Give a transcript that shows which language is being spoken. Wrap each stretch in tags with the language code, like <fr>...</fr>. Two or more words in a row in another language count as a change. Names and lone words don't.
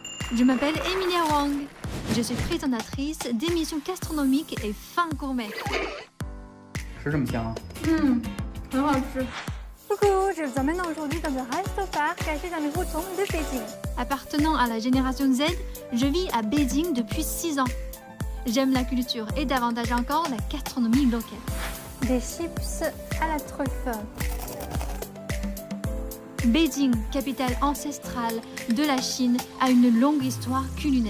<fr>Je m'appelle Emilia Wang. Je suis présentatrice d'émissions gastronomiques et fin gourmet.</fr> <zh>吃这么香啊？很好吃。</zh> <fr>Coucou, je vous emmène aujourd'hui dans un resto-bar caché dans les rotondes de Beijing. Appartenant à la génération Z, je vis à Beijing depuis 6 ans. J'aime la culture et davantage encore la gastronomie locale. Des chips à la truffe. Beijing, capitale ancestrale de la Chine, a une longue histoire culinaire.</fr>